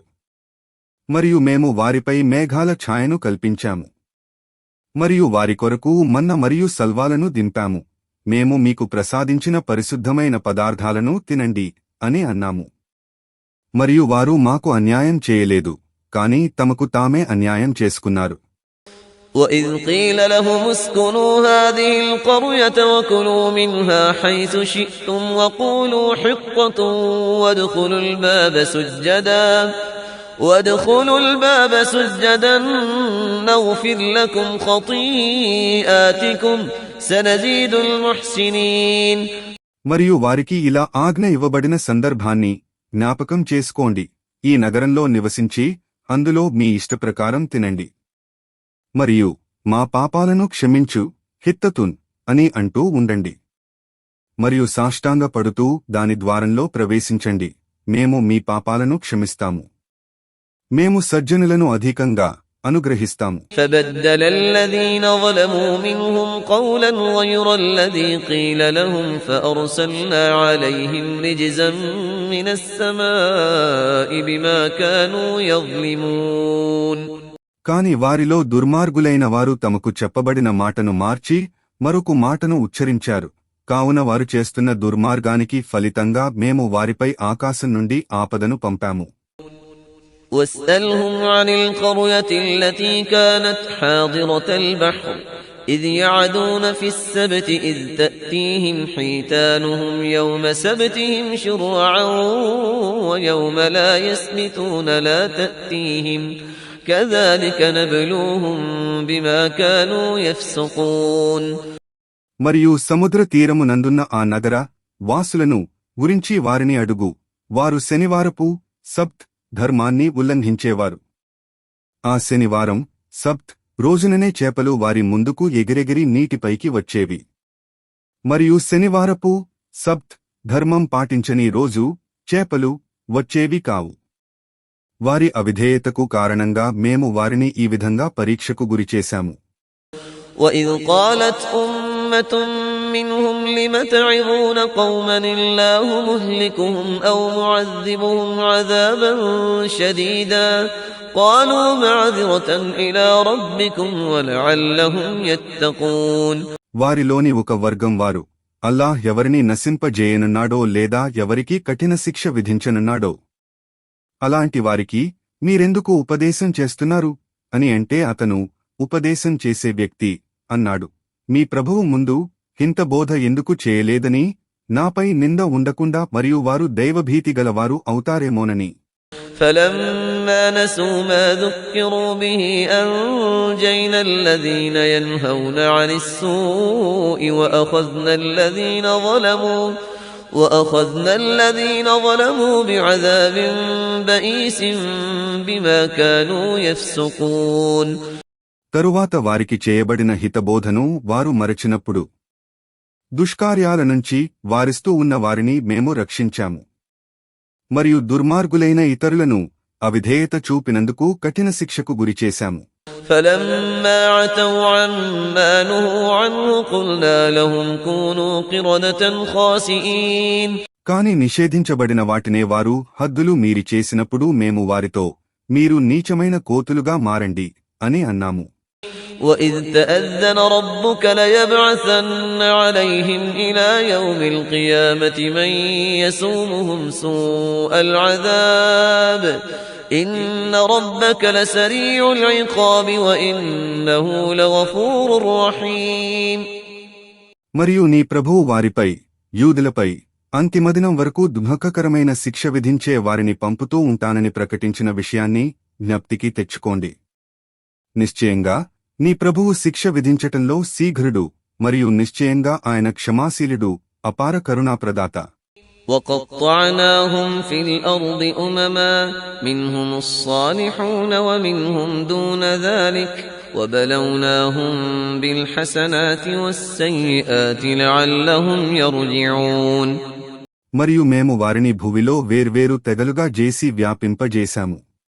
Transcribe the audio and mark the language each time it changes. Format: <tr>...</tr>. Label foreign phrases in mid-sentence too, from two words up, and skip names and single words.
<te>మరియు మేము వారిపై మేఘాల ఛాయను కల్పించాము. మరియు వారి కొరకు మన్న మరియు సల్వాలను దింపాము. మేము మీకు ప్రసాదించిన పరిశుద్ధమైన పదార్థాలను తినండి అని అన్నాము. మరియు వారు మాకు అన్యాయం చేయలేదు, కాని తమకు తామే అన్యాయం చేసుకున్నారు.</te> <ar>وَإِذْ قِيلَ لَهُمُ اسْكُنُوا هَٰذِهِ الْقَرْيَةَ وَكُلُوا مِنْهَا حَيْثُ شِئْتُمْ وَقُولُوا حِطَّةٌ وَادْخُلُوا الْبَابَ سُجَّدًا نَّغْفِرْ لَكُمْ خَطِيئَاتِكُمْ سَنَزِيدُ الْمُحْسِنِينَ.</ar> <te>మరియు వారికి ఇలా ఆజ్ఞ ఇవ్వబడిన సందర్భాన్ని జ్ఞాపకం చేసుకోండి. ఈ నగరంలో నివసించి అందులో మీ ఇష్టప్రకారం తినండి. మరియు మా పాపాలను క్షమించు హిత్తతున్ అని అంటూ ఉండండి. మరియు సాష్టాంగ పడుతూ దాని ద్వారంలో ప్రవేశించండి, మేము మీ పాపాలను క్షమిస్తాము, మేము సజ్జనులను అధికంగా అనుగ్రహిస్తాము.</te> <ar>فَبَدَّلَ الَّذِينَ ظَلَمُوا مِنْهُمْ قَوْلًا غَيْرَ الَّذِي قِيلَ لَهُمْ فَأَرْسَلْنَا عَلَيْهِمْ رِجْزًا مِّنَ السَّمَاءِ بِمَا كَانُوا يَظْلِمُونَ.</ar> <te>కాని వారిలో దుర్మార్గులైన వారు తమకు చెప్పబడిన మాటను మార్చి మరొక మాటను ఉచ్చరించారు. కావున వారు చేస్తున్న దుర్మార్గానికి ఫలితంగా మేము వారిపై ఆకాశం నుండి ఆపదను పంపాము.</te> <ar>وَاسْأَلْهُمْ عَنِ الْقَرْيَةِ الَّتِي كَانَتْ حَاضِرَةَ الْبَحْرِ إِذْ يَعْدُونَ فِي السَّبْتِ إِذْ تَأْتِيهِمْ حِيتَانُهُمْ يَوْمَ سَبْتِهِمْ شُرَّعًا وَيَوْمَ لَا يَسْبِتُونَ لَا تَأْتِيهِمْ كَذَلِكَ نَبْلُوهُمْ بِمَا كَانُوا يَفْسُقُونَ.</ar> <te>మరియు సముద్ర తీరమునందున్న ఆ నగర వాసులను గురించి వారిని అడుగు. వారు శనివారపు సబ్త్ ధర్మాన్ని ఉల్లంఘించేవారు. ఆ శనివారం సబ్త్ రోజుననే చేపలు వారి ముందుకు ఎగిరెగిరి నీటిపైకి వచ్చేవి. మరియు శనివారపు సబ్త్ ధర్మం పాటించని రోజు చేపలు వచ్చేవి కావు. వారి అవిధేయతకు కారణంగా మేము వారిని ఈ విధంగా పరీక్షకు గురిచేశాము.</te> <ar>وَإِذْ قَالَتْ أُمَّةٌ مِّنْهُمْ لِمَ تَعِظُونَ قَوْمًا اللَّهُ مُهْلِكُهُمْ أَوْ مُعَذِّبُهُمْ عَذَابًا شَدِيدًا قَالُوا مَعْذِرَةً إِلَىٰ رَبِّكُمْ وَلَعَلَّهُمْ يَتَّقُونَ.</ar> <te>వారిలోని ఒక వర్గం వారు అల్లాహ్ ఎవరిని నశింపజేయనున్నాడో లేదా ఎవరికి కఠిన శిక్ష విధించనున్నాడో అలాంటి వారికి మీరెందుకు ఉపదేశం చేస్తున్నారు అని అంటే అతను ఉపదేశం చేసే వ్యక్తి అన్నాడు, మీ ప్రభువు ముందు హింత బోధ ఎందుకు చేయలేదని, నాపై నింద ఉండకుండా మరియు వారు దైవభీతిగలవారు అవుతారేమోనని.</te> <ar>فَلَمَّا نَسُوا مَا ذُكِّرُوا بِهِ أَنجَيْنَا الَّذِينَ يَنْهَوْنَ عَنِ السُّوءِ وَأَخَذْنَا الَّذِينَ ظَلَمُوا بِعَذَابٍ بَئِيسٍ بِمَا كَانُوا يَفْسُقُونَ.</ar> <te>తరువాత వారికి చేయబడిన హితబోధను వారు మరచినప్పుడు దుష్కార్యాల నుంచి వారిస్తూ ఉన్న వారిని మేము రక్షించాము. మరియు దుర్మార్గులైన ఇతరులను అవిధేయత చూపినందుకు కఠిన శిక్షకు గురిచేశాము.</te> <ar>فَلَمَّا عَتَوْا عَمَّا نُهُوا عَنْهُ قُلْنَا لَهُمْ كُونُوا قِرَدَةً خَاسِئِينَ.</ar> <te>కాని నిషేధించబడిన వాటినే వారు హద్దులు మీరి చేసినప్పుడు మేము వారితో మీరు నీచమైన కోతులుగా మారండి అని అన్నాము.</te> <ar>وَإِذْ تَأَذَّنَ رَبُّكَ لَيَبْعَثَنَّ عَلَيْهِمْ إِلَى يَوْمِ الْقِيَامَةِ مَن يَسُومُهُمْ سُوءَ الْعَذَابِ إِنَّ رَبَّكَ لَسَرِيعُ الْعِقَابِ وَإِنَّهُ لَغَفُورٌ رَّحِيمٌ.</ar> <te>మరియు నీ ప్రభువు వారిపై యూదులపై అంతిమదినం వరకు దుఃఖకరమైన శిక్ష విధించే వారిని పంపుతూ ఉంటానని ప్రకటించిన విషయాన్ని జ్ఞప్తికి తెచ్చుకోండి. నిశ్చయంగా నీ ప్రభువు శిక్ష విధించటంలో శీఘ్రుడు మరియు నిశ్చయంగా ఆయన క్షమాశీలుడు, అపార కరుణాప్రదాత.</te> <ar>وَقَطَّعْنَاهُمْ فِي الْأَرْضِ أُمَمًا مِنْهُمُ الصَّالِحُونَ وَمِنْهُمْ دُونَ ذَلِكَ وَبَلَوْنَاهُمْ بِالْحَسَنَاتِ وَالسَّيِّئَاتِ لَعَلَّهُمْ يَرْجِعُونَ.</ar> <te>మరియు మేము వారిని భూమిలో వేర్వేరు తెగలుగా చేసి వ్యాపింపజేశాము.</te>